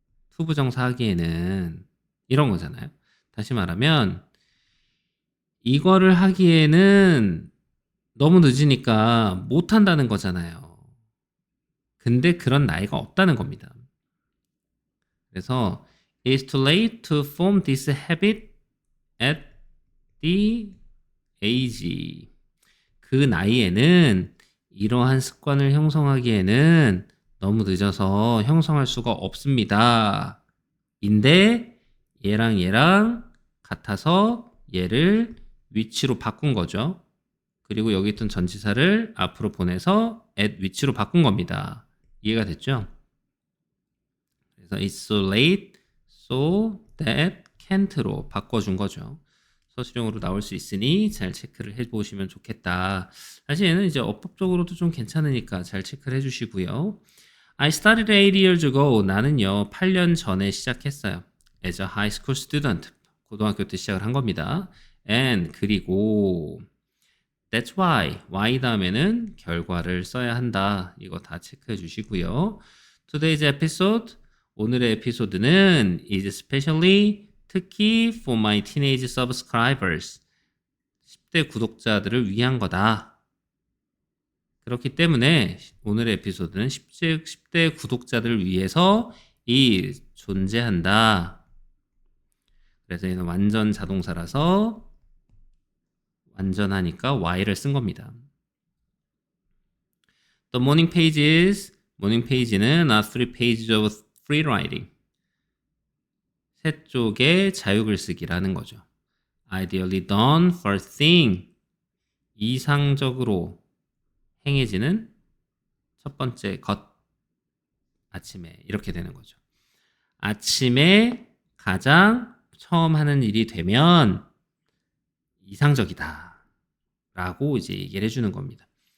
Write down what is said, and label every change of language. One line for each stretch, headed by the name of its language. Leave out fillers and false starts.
Korean: 투부정사 하기에는 이런 거잖아요. 다시 말하면 이거를 하기에는 너무 늦으니까 못한다는 거잖아요. 근데 그런 나이가 없다는 겁니다. 그래서
English: It's too late to form this habit at the age.
Korean: 그 나이에는 이러한 습관을 형성하기에는 너무 늦어서 형성할 수가 없습니다. 인데 얘랑 같아서 얘를 위치로 바꾼 거죠. 그리고 여기 있던 전치사를 앞으로 보내서 at 위치로 바꾼 겁니다. 이해가 됐죠? 그래서
English: it's so late, so that can't로 바꿔준 거죠.
Korean: 서술형으로 나올 수 있으니 잘 체크를 해보시면 좋겠다. 사실 얘는 이제 어법적으로도 좀 괜찮으니까 잘 체크를 해주시고요.
English: I started 8 years ago.
Korean: 나는요 8년 전에 시작했어요.
English: As a high school student.
Korean: 고등학교 때 시작을 한 겁니다.
English: And
Korean: 그리고
English: That's why.
Korean: Y 다음에는 결과를 써야 한다. 이거 다 체크해 주시고요.
English: Today's episode.
Korean: 오늘의 에피소드는
English: is especially
Korean: 특히
English: for my teenage subscribers.
Korean: 10대 구독자들을 위한 거다. 그렇기 때문에 오늘의 에피소드는 10대 구독자들을 위해서 이 존재한다. 그래서 얘는 완전 자동사라서 완전하니까 Y를 쓴 겁니다.
English: The morning page는 are 3 pages of free writing.
Korean: 세 쪽의 자유글쓰기라는 거죠.
English: Ideally done first thing.
Korean: 이상적으로 행해지는 첫 번째 것. 아침에 이렇게 되는 거죠. 아침에 가장 처음 하는 일이 되면 이상적이다 라고 이제 얘기를 해주는 겁니다.